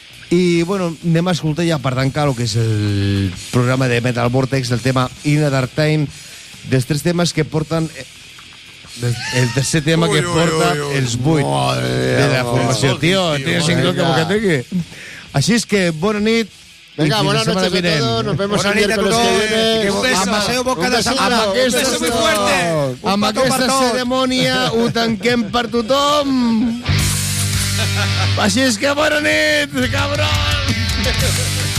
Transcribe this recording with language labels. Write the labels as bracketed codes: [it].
[ca] I, bueno, anem a escoltar ja per tancar el que és el programa de Metal Vortex, el tema In a Dark Time, dels tres temes que porten... El tercer tema que porta els vuit de la formació. Tio, tens cinc que m'ho que tingui. Així és que, bona nit. [es] Venga, buenas noches a todos. Nos vemos el miércoles que viene. Un beso. Un beso muy fuerte. [ca] Amb aquesta cerimònia ho tanquem per tothom. Així és que bona nit, cabrón.